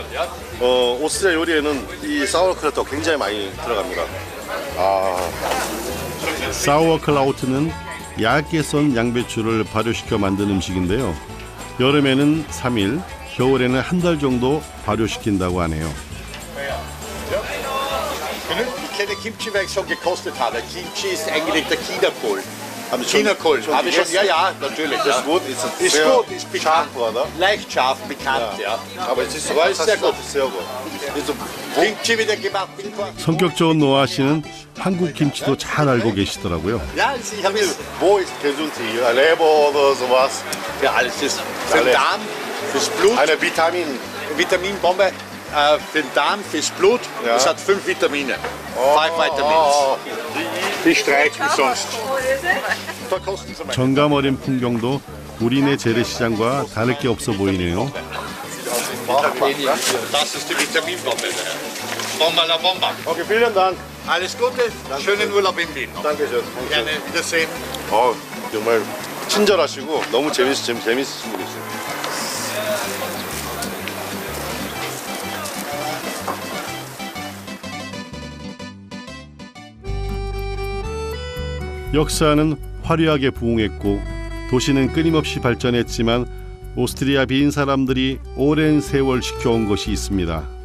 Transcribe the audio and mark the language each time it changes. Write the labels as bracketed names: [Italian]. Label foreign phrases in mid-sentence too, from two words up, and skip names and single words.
[Korean] 오스트리아 요리에는 이 사워크라우트가 굉장히 많이 들어갑니다. 사워크라우트는 얇게 썬 양배추를 발효시켜 만든 음식인데요. 여름에는 3일, 겨울에는 한 달 정도 발효시킨다고 하네요. [German] Ich kenne Kimchi, weil ich schon gekostet habe. Kimchi ist eigentlich der Chinakohl. Chinakohl, habe ich schon, ja, natürlich. Ist gut, ist gut, ist bekannt. Leicht scharf, bekannt, ja. Aber es ist sehr gut. sehr gut. Kimchi wieder gemacht. [Korean] 성격 좋은 노아 씨는 한국 김치도 잘 알고 계시더라고요. [German] Ja, ich habe es. Wo ist gesund hier? Leber oder sowas? Ja, alles ist für den Darm, fürs Blut. Eine Vitaminbombe. Für den Darm, fürs Blut, das hat 5 Vitamine. 5 Vitamins. Die streichen sonst. Da kosten sie mal. [Korean] 정감 어린 풍경도 우리네 재래시장과 다를 게 없어 보이네요. [German] Das ist die Vitaminbombe. Bomba la Bomba. [English] Okay, vielen [German] Dank. Alles Gute, schönen Urlaub in Wien. Dankeschön. Gerne wiedersehen. [Korean] 정말 친절하시고 너무 재밌으신 분이세요. 역사는 화려하게 부흥했고 도시는 끊임없이 발전했지만 오스트리아 빈 사람들이 오랜 세월 지켜온 것이 있습니다.